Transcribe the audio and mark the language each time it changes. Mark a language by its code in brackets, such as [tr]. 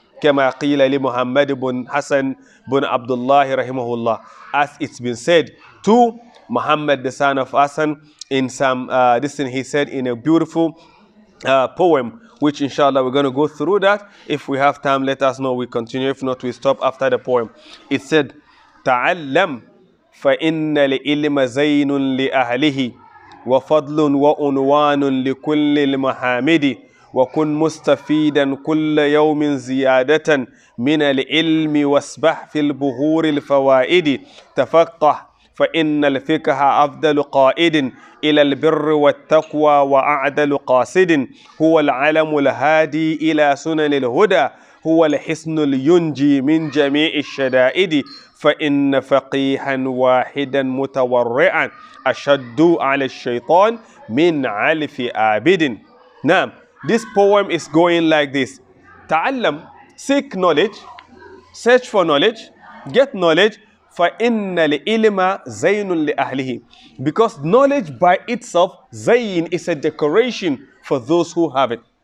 [ar] كما قيل لمحمد بن حسن بن عبد الله رحمه الله, [en] as it's been said to Muhammad the son of Hassan in some this thing he said in a beautiful poem, which inshallah we're going to go through that. If we have time, let us know. We continue. If not, we stop after the poem. It said, [ar] تعلم فإن العلم زين لأهله وفضل وعنوان لكل المحامد وكن مستفيدا كل يوم زيادة من العلم واسبح في البهور الفوائد تفقه فإن الفقه أفضل قائد إلى البر والتقوى وأعدل قاصد هو العلم الهادي إلى سنن الهدى هو الحصن الينجي من جميع الشدائد فإن فقيها واحدا متورعا أشد على الشيطان من علف عابد. [en] Now, this poem is going like this. تعلم, seek knowledge, search for knowledge, get knowledge. [ar] فَإِنَّ الْإِلْمَ زَيْنٌ لِأَهْلِهِ. [en] Because knowledge by itself, zayn, is a decoration for those who have it.